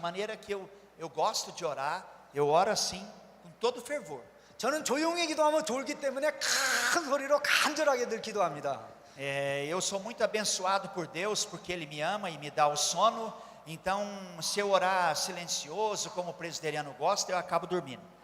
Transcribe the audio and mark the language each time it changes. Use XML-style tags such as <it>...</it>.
<pt>A maneira que eu gosto de orar, eu oro assim, com todo fervor.</pt> <ko>저는 조용히 기도하면 졸기 때문에 큰 소리로 간절하게 늘 기도합니다.</ko> <pt>Eu sou muito abençoado por Deus, porque Ele me ama e me dá o sono. Então, se eu orar silencioso, como o presbiteriano gosta, eu acabo dormindo.</pt>